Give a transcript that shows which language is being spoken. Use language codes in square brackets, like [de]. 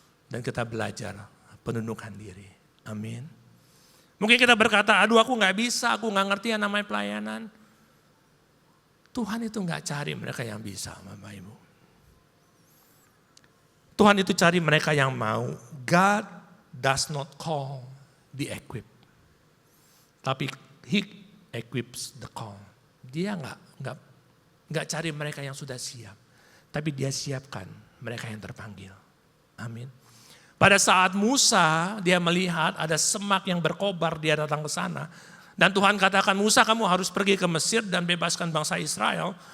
[id] Dan kita belajar penundukan diri. Amin. Mungkin kita berkata, aduh aku gak bisa, aku gak ngerti yang namanya pelayanan. Tuhan itu gak cari mereka yang bisa Bapak Ibu. Tuhan itu cari mereka yang mau. [en] God does not call the equipped. [id] Tapi [en] He equips the call. [id] Dia nggak cari mereka yang sudah siap, tapi dia siapkan mereka yang terpanggil. Amin. Pada saat Musa dia melihat ada semak yang berkobar, dia datang ke sana dan Tuhan katakan Musa kamu harus pergi ke Mesir dan bebaskan bangsa Israel.